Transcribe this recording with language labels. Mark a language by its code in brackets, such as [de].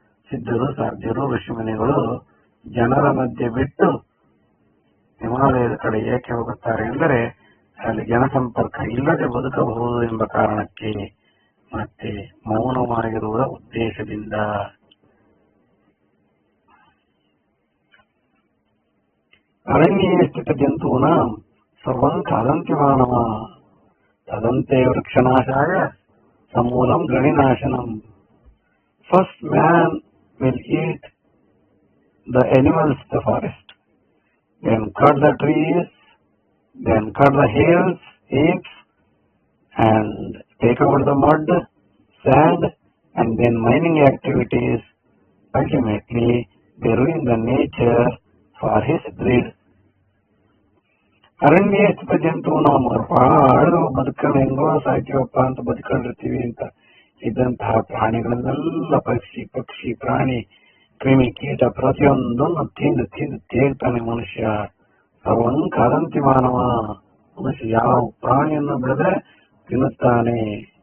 [kn] ಸಿದ್ಧರು ಸಾಧ್ಯರು ಋಷಿಮುನಿಗಳು ಜನರ ಮಧ್ಯೆ ಬಿಟ್ಟು ಹಿಮಾಲಯದ ಕಡೆ ಏಕೆ ಹೋಗುತ್ತಾರೆ ಎಂದರೆ ಅಲ್ಲಿ ಜನಸಂಪರ್ಕ ಇಲ್ಲದೆ ಬದುಕಬಹುದು ಎಂಬ ಕಾರಣಕ್ಕೆ, ಮತ್ತೆ ಮೌನವಾಗಿರುವ ಉದ್ದೇಶದಿಂದ. [sa] ಅರಣ್ಯೇ ಸ್ಥಿತ ಜಂತೂನಾಂ ಸರ್ವಂ ಖಾದಂತಿ ಮಾನವ ತದಂತೆ ವೃಕ್ಷನಾಶಾಯ ಸಮೂಲಂ ಗಣಿನಾಶನಂ. [en] First man will eat the animals in the forest, then cut the trees, then cut the hills, apes, and take out the mud, sand, and then mining activities. Ultimately, they ruin the nature for his greed. [sa] ಅರಣ್ಯ ಸ್ಥಿತ ಜಂತು [kn] ನಾವು ಆಡು ಬದುಕನ್ನು ಹೆಂಗೋ ಸಾಯ್ತೀವಪ್ಪ ಅಂತ ಬದುಕೊಂಡಿರ್ತೀವಿ ಅಂತ ಇದ್ದಂತಹ ಪ್ರಾಣಿಗಳನ್ನೆಲ್ಲ ಪಕ್ಷಿ ಪ್ರಾಣಿ ಕ್ರಿಮಿ ಕೀಟ ಪ್ರತಿಯೊಂದನ್ನು ತಿಂದು ತೇಗ್ತಾನೆ ಮನುಷ್ಯ. [sa] ಸರ್ವಂ ಖಾದಂತಿ ಮಾನವ, [kn] ಮನುಷ್ಯ ಯಾವ ಪ್ರಾಣಿಯನ್ನು ಬಿಡದೆ ತಿನ್ನುತ್ತಾನೆ.